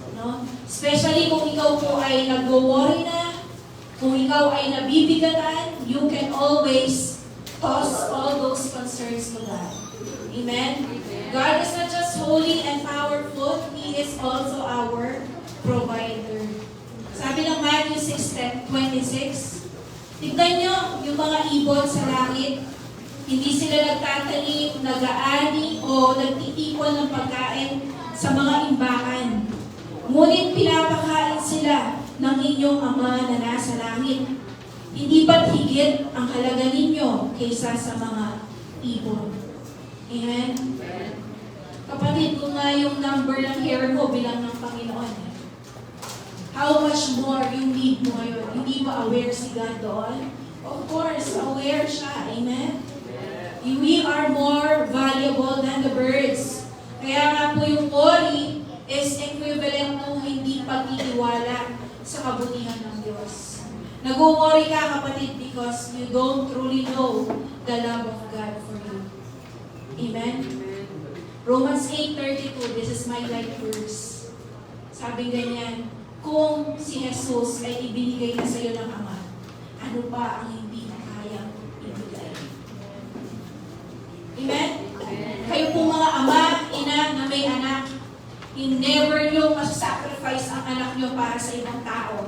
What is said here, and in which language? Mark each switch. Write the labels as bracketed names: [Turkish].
[English] No? Especially [Filipino] kung ikaw po ay nag-worry na, kung ikaw ay nabibigatan, [English] you can always toss all those concerns to God. Amen? God is not just holy and powerful, He is also our provider. [Filipino] Sabi ng Matthew 6:26, tignan nyo yung mga ibon sa langit. Hindi sila nagtatanim, nag-aani, o nagtitipon ng pagkain sa mga imbakan. Ngunit pinapakain sila ng inyong Ama na nasa langit. Hindi ba't higit ang halaga ninyo kaysa sa mga ibon? Amen? Kapatid, kung nga yung number ng hair mo bilang ng Panginoon, [English] how much more [Filipino] yung need mo ngayon? Hindi ba aware si God doon? Of course, aware siya. Amen? [English] We are more valuable than the birds. [Filipino] Kaya nga po yung worry is equivalent ng hindi pagtitiwala sa kabutihan ng Diyos. Nag-worry ka, [English] kapatid, because you don't truly know the love of God for you. Amen? Romans 8:32, this is my life verse. [Filipino] Sabi ganyan, kung si Jesus ay ibinigay na sa iyo ng Ama, ano pa ang hindi na kayang ibigay? Amen? Kayo po mga ama, ina na may anak, never nyo masasacrifice ang anak nyo para sa ibang tao.